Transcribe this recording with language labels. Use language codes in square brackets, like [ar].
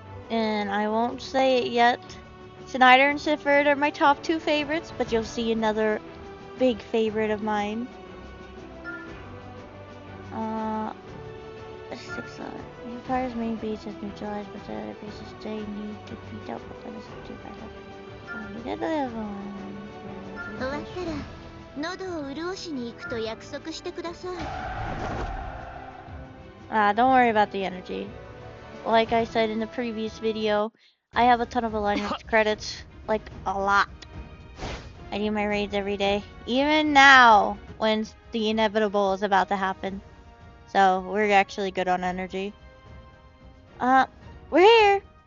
[en] And I won't say it yet. Snyder and Sifford are my top 2 favorites, but you'll see another big favorite of mine. 6 the Empire's main base is neutralized, but the other bases they need to be dealt with. That is too bad. We did the other one. [ja] 終わったら喉を潤しに行くと約束してください。 [en] Don't worry about the energy. Like I said in the previous video, I have a ton of alignment credits, like a lot. I do my raids every day, even now when the inevitable is about to happen. So we're actually good on energy. We're here.